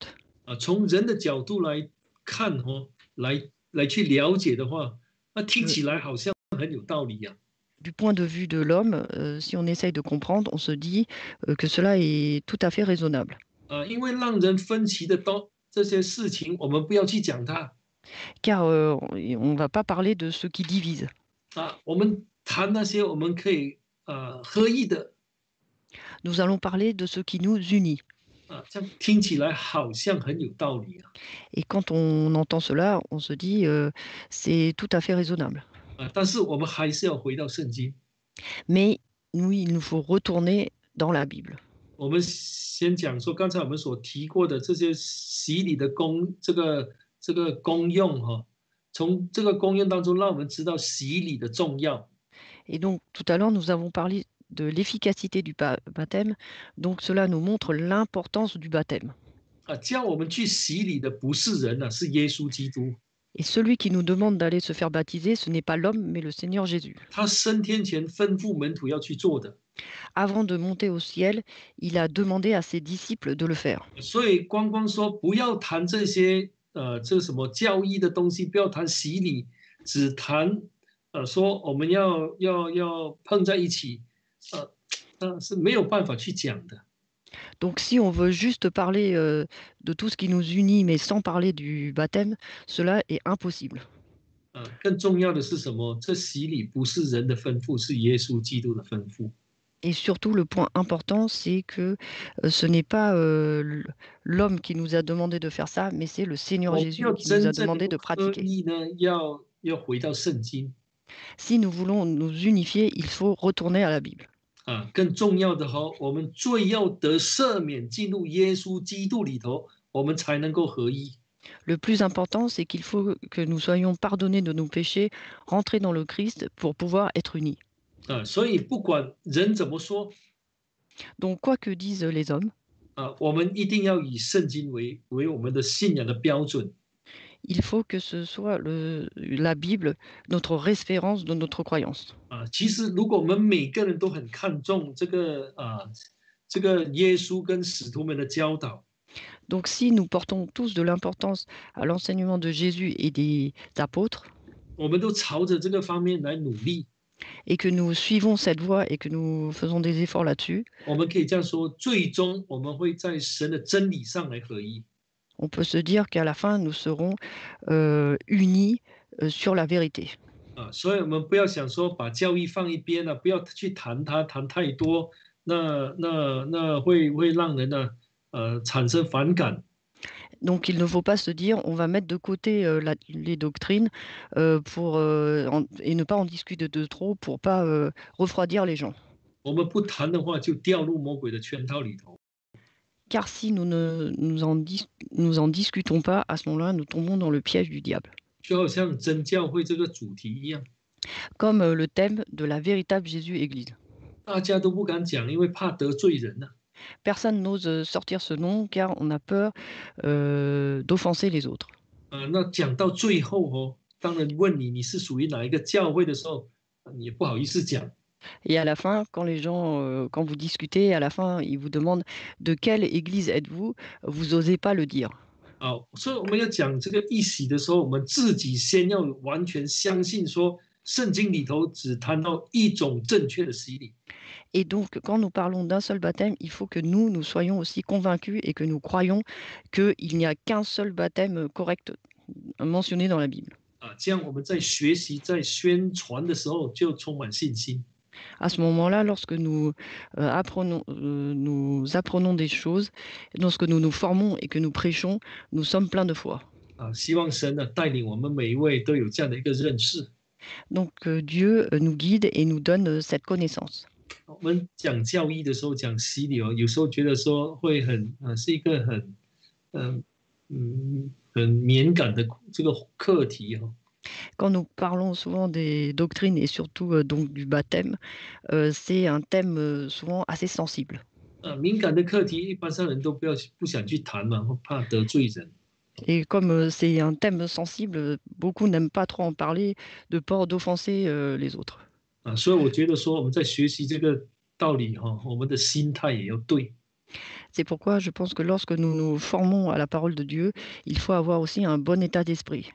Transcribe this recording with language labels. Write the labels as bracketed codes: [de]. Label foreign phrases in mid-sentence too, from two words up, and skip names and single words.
[zh] 从人的角度来看来去了解的话，那听起来好像很有道理呀。 [fr] Du point de vue de l'homme, si on essaye de comprendre, on se dit que cela est tout à fait raisonnable. [zh] 因为让人分歧的这些事情，我们不要去讲它。 [fr] Car on ne va pas parler de ce qui divise. [zh] 我们谈那些我们可以合一的。 [fr] Nous allons parler de ce qui nous unit. [zh] 这样听起来好像很有道理啊。 [fr] Et quand on entend cela, on se dit c'est tout à fait raisonnable. [zh] 但是我们还是要回到圣经。 [fr] Mais il nous faut retourner dans la Bible. [zh] 我们先讲说，刚才我们所提过的这些洗礼的这个功用从这个功用当中，让我们知道洗礼的重要。 [fr] Et donc tout à l'heure, nous avons parlé de l'efficacité du baptême. Donc cela nous montre l'importance du baptême. [zh] 叫我们去洗礼的不是人是耶稣基督。 [fr] Et celui qui nous demande d'aller se faire baptiser, ce n'est pas l'homme, mais le Seigneur Jésus. [zh] 他升天前吩咐门徒要去做的。 [fr] Avant de monter au ciel, il a demandé à ses disciples de le faire. [zh] 所以光说不要谈这些这什么教义的东西，不要谈洗礼，只谈说我们要碰在一起，那是没有办法去讲的。 [fr] Donc si on veut juste parler de tout ce qui nous unit, mais sans parler du baptême, cela est impossible. [zh] 更重要的是什么？这洗礼不是人的吩咐，是耶稣基督的吩咐。 [fr] Et surtout, le point important, c'est que ce n'est pas l'homme qui nous a demandé de faire ça, mais c'est le Seigneur Jésus qui nous a demandé de pratiquer. [zh] 要回到圣经。 [fr] Si nous voulons nous unifier, il faut retourner à la Bible. [zh] 更重要的我们罪要得赦免，进入耶稣基督里头，我们才能够合一。 [fr] Le plus important, c'est qu'il faut que nous soyons pardonnés de nos péchés, rentrer dans le Christ pour pouvoir être unis. [zh] 所以不管人怎么说， [fr] Donc quoi que disent les hommes, [zh] 我们一定要以圣经为我们的信仰的标准。 [fr] il faut que ce soit la Bible, notre référence de notre croyance. [zh] 其实如果我们每个人都很看重这个耶稣跟使徒们的教导， [fr] Donc si nous portons tous de l'importance à l'enseignement de Jésus et des apôtres, [zh] 我们都朝着这个方面来努力， [fr] et que nous suivons cette voie et que nous faisons des efforts là-dessus, [zh] 我们可以这样说，最终我们会在神的真理上来合一。 [fr] on peut se dire qu'à la fin, nous serons unis sur la vérité. [zh] 所以我们不要想说把教义放一边了，不要去谈它，谈太多，那会让人呢产生反感。 [fr] Donc il ne faut pas se dire on va mettre de côté les doctrines et ne pas en discuter de trop pour pas refroidir les gens. [zh] 我们不谈的话，就掉入魔鬼的圈套里头。 [fr] Car si nous en discutons pas, à ce moment-là, nous tombons dans le piège du diable. [zh] 就好像真教会这个主题一样， [fr] Comme le thème de la véritable Jésus-Église. [zh] 大家都不敢讲，因为怕得罪人啊。 [fr] Personne n'ose sortir ce nom car on a peur d'offenser les autres. [zh] 那讲到最后当人问你是属于哪一个教会的时候，你也不好意思讲。 [fr] Et à la fin, quand les gens, quand vous discutez, à la fin, ils vous demandent: «De quelle église êtes-vous?» Vous osez pas le dire. [zh] 好，所以我们要讲这个一洗的时候，我们自己先要完全相信说，圣经里头只谈到一种正确的洗礼。 [fr] Et donc, quand nous parlons d'un seul baptême, il faut que nous soyons aussi convaincus et que nous croyons qu'il n'y a qu'un seul baptême correct mentionné dans la Bible. [zh] 这样我们在学习、在宣传的时候就充满信心。 [fr] À ce moment-là, lorsque nous apprenons des choses, lorsque nous nous formons et que nous prêchons, nous sommes pleins de foi. [zh] 希望神呢带领我们每一位都有这样的一个认识。 [fr] Donc Dieu nous guide et nous donne cette connaissance. [zh] 我们讲教义的时候，讲洗礼有时候觉得说会是一个很敏感的这个课题哈。 [fr] Quand nous parlons souvent des doctrines et surtout donc du baptême, c'est un thème souvent assez sensible. [zh] 敏感的课题，一般上人都不想去谈嘛，怕得罪人。 [fr] Et comme c'est un thème sensible, beaucoup n'aiment pas trop en parler de peur d'offenser les autres. [zh] 所以我觉得说我们在学习这个道理哈，我们的心态也要对。 [fr] C'est pourquoi je pense que lorsque nous nous formons à la parole de Dieu, il faut avoir aussi un bon état d'esprit.